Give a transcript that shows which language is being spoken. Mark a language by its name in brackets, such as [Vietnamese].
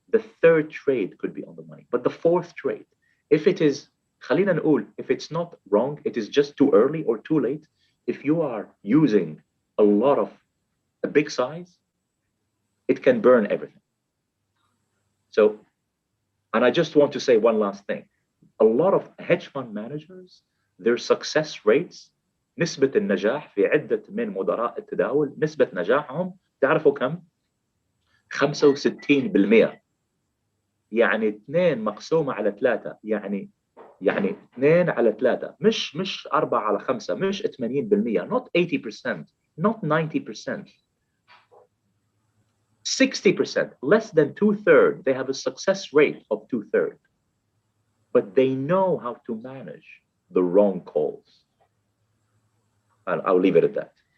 [English] The third trade could be on the money. But the fourth trade, if it is, [Arabic] خلينا نقول, [English] if it's not wrong, it is just too early or too late. If you are using a big size, it can burn everything. So And I just want to say one last thing. A lot of hedge fund managers, their success rates, [Arabic] نسبة النجاح في عدة من مدراء التداول، نسبة نجاحهم تعرفوا كم؟ 65%. يعني 2 مقسومة على 3، يعني 2 على 3، مش 4 على 5، مش 80%، [English] not 80%, not 90%. 60%, less than 2/3, they have a success rate of 2/3, but they know how to manage the wrong calls. And I'll leave it at that.